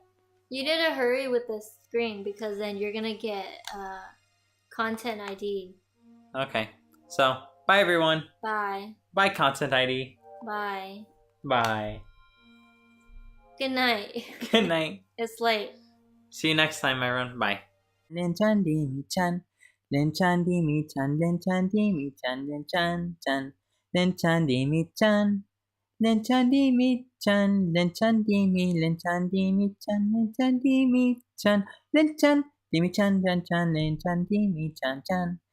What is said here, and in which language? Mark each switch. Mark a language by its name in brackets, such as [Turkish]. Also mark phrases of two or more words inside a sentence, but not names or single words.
[English] You need to hurry with the screen because then you're gonna get content ID. Okay. So, bye everyone. Bye. Bye content ID. Bye. Bye. Good night. Good night. It's late. See you next time, everyone. Bye. Linh-chan, Dimi-chan. Linh-chan, Dimi-chan. Linh-chan, Dimi-chan. Linh-chan, chan. Linh-chan, Dimi-chan. Linh-chan, Dimi-chan. Linh-chan, Dimi. Linh-chan, Dimi-chan. Linh-chan, Dimi-chan. Linh-chan, Dimi-chan, chan, chan. Linh-chan, Dimi-chan, chan.